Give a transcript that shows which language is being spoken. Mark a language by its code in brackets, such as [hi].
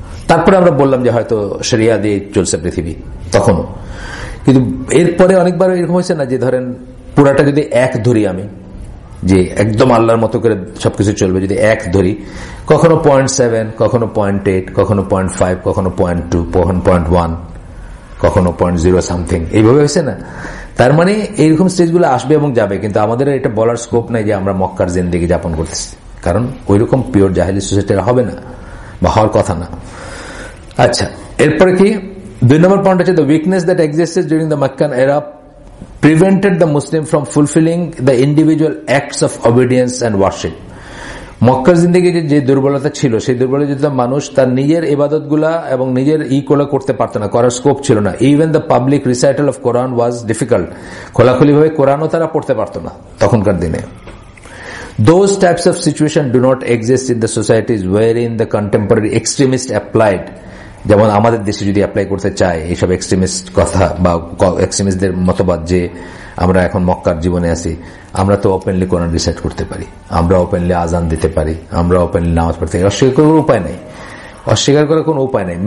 [bn] তারপরে আমরা বললাম যে হয়তো শরিয়া দিয়ে চলছে পৃথিবী তখনও, কিন্তু এরপরে অনেকবার এরকম হয়েছে না যে ধরেন পুরাটা যদি এক ধরি আমি, যে একদম আল্লাহর মতো করে সবকিছু চলবে, যদি এক ধরি, কখনো 0.7, কখনো 0.8, কখনো 0.5, কখনো 0.2, কখনো 0.1, কখনো 0.0 সামথিং, এইভাবে হয়েছে না। তার মানে এইরকম স্টেজগুলো আসবে এবং যাবে, কিন্তু আমাদের এটা বলার স্কোপ নাই যে আমরা মক্কার জিন্দেগি যাপন করতেছি, কারণ ওইরকম পিওর জাহেলি সোসাইটি হবে না বা হওয়ার কথা না। আচ্ছা, এরপরে কি 2 নম্বর পয়েন্ট হচ্ছে, [en] the weakness that existed during the Meccan era prevented the Muslim from fulfilling the individual acts of obedience and worship. [bn] মক্কার জিন্দেগি যে দুর্বলতা ছিল, সেই দুর্বলতা মানুষ তার নিজের ইবাদত গুলা এবং নিজের করতে পারত না, করার স্কোপ ছিল না। [en] even the public recital of Quran was difficult, [bn] খোলাখুলি ভাবে কোরআনও তারা পড়তে পারত না তখনকার দিনে। [en] Those types of situation do not exist in the societies wherein the contemporary extremist applied, [bn] যেমন আমাদের দেশে যদি অ্যাপ্লাই করতে চায় এইসব এক্সট্রিমিস্ট কথা বা এক্সট্রিমিস্টদের মতবাদ যে আমরা এখন মক্কার জীবনে আছি, আমরা তো ওপেনলি কোরআন রিসাইট করতে পারি, আমরা ওপেনলি আজান দিতে পারি, আমরা ওপেনলি নামাজ পড়তে পারি, অস্বীকার করার উপায় নেই, অস্বীকার করার কোনো উপায় নেই।